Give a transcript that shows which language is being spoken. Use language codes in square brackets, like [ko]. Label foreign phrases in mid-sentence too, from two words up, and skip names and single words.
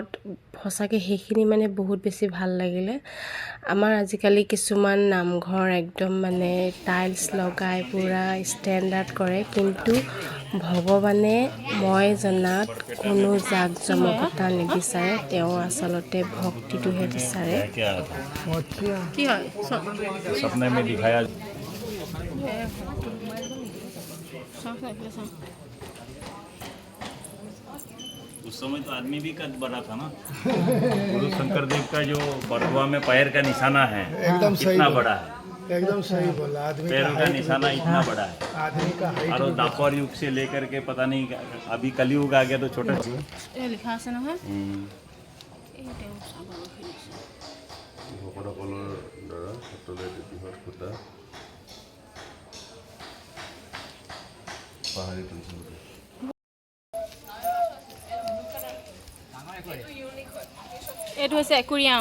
[as] সঁচাকৈ সেইখিনি বহুত বেছি ভাল লাগিলে। আমাৰ আজিকালি কিছুমান নামঘৰ একদম টাইলছ লগাই পূৰা ষ্টেণ্ডাৰ্ড কৰে, কিন্তু ভগৱানে মই জনাত কোনো জাক জমকতা নিবিচাৰে। তেওঁ আচলতে ভক্তিটোহে বিচাৰে। [hi] उस समय तो आदमी भी कद बड़ा था ना। गुरु शंकर देव का जो बटुआ में पैर का निशाना है, एकदम इतना बड़ा है। एकदम सही बोला। आदमी पैरों का निशाना इतना बड़ा है। आदमी का हाइट और द्वापर युग से लेकर के पता नहीं अभी कलयुग आ गया तो छोटा [as] লিখা আছে নহয়। ভকতসকলৰ দ্বাৰা সত্ৰলৈ বৃহৎ খুঁটা পাহাৰী তুলিছিল। এইটো হৈছে একুৰিয়াম।